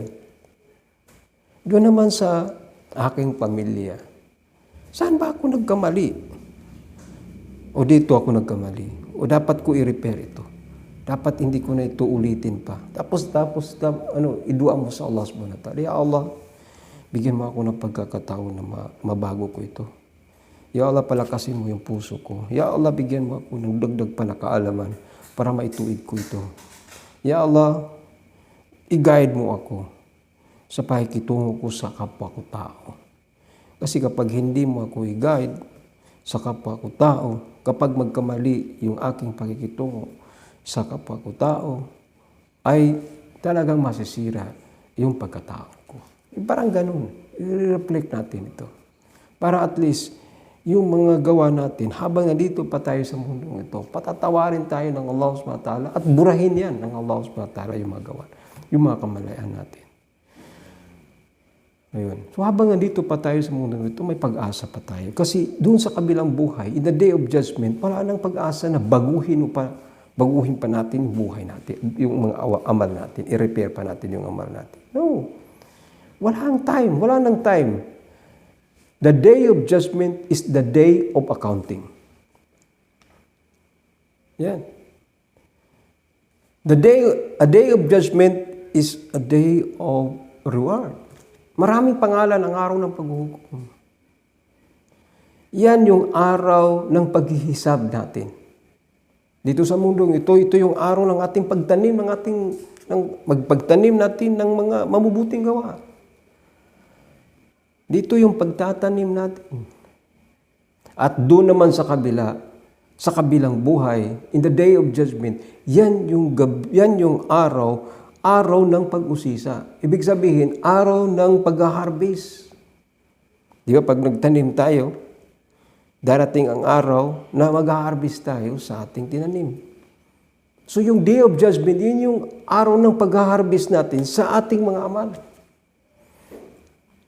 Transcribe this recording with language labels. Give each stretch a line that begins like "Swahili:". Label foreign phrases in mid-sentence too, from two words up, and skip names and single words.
Filipino: Doon naman sa aking pamilya. Saan ba ako nagkamali? O dito ako nagkamali? O dapat ko i-repair ito? Dapat hindi ko na ito ulitin pa. Tapos idua mo sa Allah
Arabic: subhanahu wa ta'ala.
Filipino: Ya Allah, bigyan mo ako ng pagkakataon na mabago ko ito. Ya Allah, palakasin mo yung puso ko. Ya Allah, bigyan mo ako ng dagdag pa na kaalaman para maituid ko ito. Ya Allah, i-guide mo ako sa pakikitungo ko sa kapwa ko tao. Kasi kapag hindi mo ako i-guide sa kapwa ko tao, kapag magkamali yung aking pakikitungo sa kapwa ko tao, ay talagang masisira yung pagkatao ko. Parang ganun. I-reflect natin ito. Para at least, yung mga gawa natin, habang nandito pa tayo sa mundong ito, patatawarin tayo ng Allah
Arabic: subhanahu wa ta'ala
Filipino: at burahin yan ng Allah
Arabic: subhanahu wa ta'ala
Filipino: yung mga gawa, yung mga kamalayan natin. Ayun. So habang nandito pa tayo sa mundong ito, may pag-asa pa tayo. Kasi doon sa kabilang buhay,
English: in the Day of Judgment,
Filipino: wala nang pag-asa na baguhin pa natin yung buhay natin, yung mga amal natin, i-repair pa natin yung amal natin. No. Wala nang time.
English: The Day of Judgment is the day of accounting.
Filipino: Yan.
English: A day of judgment is a day of reward.
Filipino: Maraming pangalan ang araw ng paghuhukom. Yan yung araw ng paghihisab natin. Dito sa mundong ito yung araw ng ating pagtanim, magpagtanim natin ng mga mabubuting gawa. Dito yung pagtatanim natin. At doon naman sa kabilang buhay,
English: in the Day of Judgment,
Filipino: yan yung araw ng pag-usisa. Ibig sabihin, araw ng pag-harvest. Di ba, pag nagtanim tayo, darating ang araw na mag-harvest tayo sa ating tinanim. So yung
English: Day of Judgment,
Filipino: yun yung araw ng pag-harvest natin sa ating mga amal.